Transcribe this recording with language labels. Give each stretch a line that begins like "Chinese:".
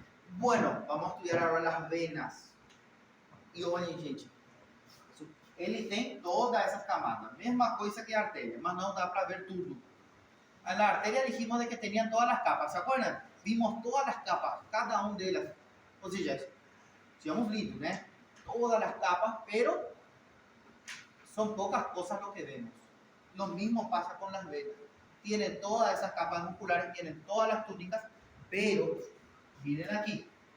Spanish: Bueno, vamos a estudiar
Portuguese: agora
Spanish: las venas.
Portuguese: E olhem, gente, ele tem todas essas camadas, mesma coisa que a artéria, mas não dá para ver tudo.
Spanish: A la arteria dijimos de que tenían todas las capas, ¿se acuerdan? Vimos todas las capas, cada una de ellas.
Portuguese: Ou seja, tivemos lindo, né?
Spanish: Todas las capas, pero son pocas cosas lo que vemos. Lo mismo pasa con las venas. Tienen todas esas capas musculares, tienen todas las túnicas, pero miren aquí.